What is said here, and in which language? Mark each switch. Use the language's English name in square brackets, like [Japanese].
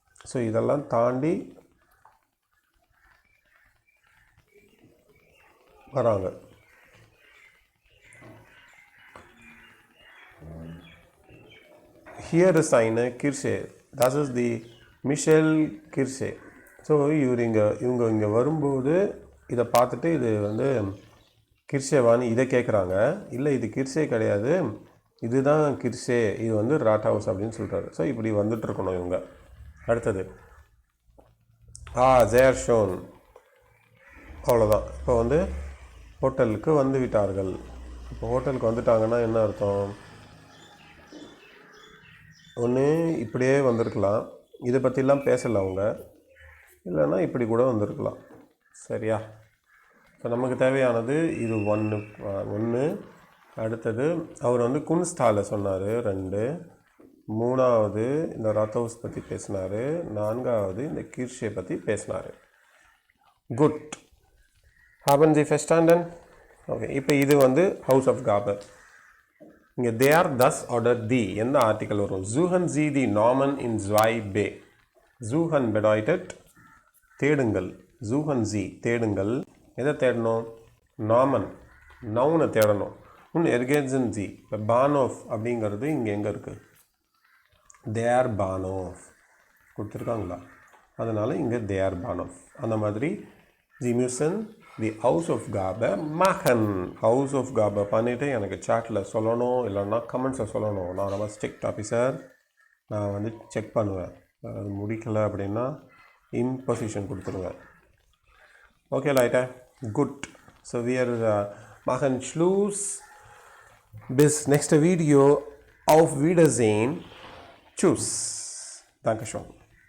[Tamil] So இதெல்லாம் தாண்டி வராங்க. [German] Here is eine Kirche. Das ist die Michel Kirche. [Tamil] So இவங்க இங்கே வரும்போது இதை பார்த்துட்டு இது வந்து கிர்ஷேவான்னு இதை கேட்குறாங்க. இல்லை, இது கிர்ஷே கிடையாது, இதுதான் கிர்ஷே, இது வந்து ராட் ஹவுஸ் அப்படின்னு சொல்கிறாரு. ஸோ இப்படி வந்துட்டுருக்கணும் இவங்க. அடுத்தது ஜேர் ஷோன். அவ்வளோதான். இப்போ வந்து ஹோட்டலுக்கு வந்து விட்டார்கள். இப்போ ஹோட்டலுக்கு வந்துட்டாங்கன்னா என்ன அர்த்தம்? ஒன்று இப்படியே வந்திருக்கலாம், இதை பற்றிலாம் பேசலை அவங்க, இல்லைன்னா இப்படி கூட வந்திருக்கலாம். சரியா? இப்போ நமக்கு தேவையானது இது ஒன்று. அடுத்தது அவர் வந்து குன்ஸ்டாலை சொன்னார் 2, 3வது இந்த ராத்தவுஸ் பற்றி பேசினார், 4வது இந்த கிர்ஷே பற்றி பேசினார். [German] குட். haben Sie verstanden? ஓகே. [Tamil] இப்போ இது வந்து ஹவுஸ் ஆஃப் காபர். இங்கே தேர், தஸ் ஆர்டர் தி எந்த ஆர்டிக்கல் வரும்? [German] suchen Sie die Namen in 2b. suchen bedeutet [Tamil] தேடுங்கள். [German] suchen Sie [Tamil] தேடுங்கள். எதை தேடணும்? நாமன், நவுனை தேடணும். [German] ergänzen Sie. [Tamil] இப்போ பானோஃப் அப்படிங்கிறது இங்கே எங்கே இருக்குது? தேர் பானோஃப் கொடுத்துருக்காங்களா? அதனால் இங்கே தேர் பானோஃப். அந்த மாதிரி [German] Sie müssen die Hausaufgabe machen. [Tamil] Hausaufgabe பண்ணிவிட்டு எனக்கு சாட்டில் சொல்லணும், இல்லைன்னா கமெண்ட்ஸில் சொல்லணும். நான் ரொம்ப ஸ்ட்ரிக்ட் ஆஃபீஸர், நான் வந்து செக் பண்ணுவேன். அது முடிக்கலை அப்படின்னா இம்பொசிஷன் கொடுத்துருவேன். [German] ஓகே Leute, gut. So wir machen Schluss. Bis nächste Video. Auf Wiedersehen. Tschüss. Dankeschön.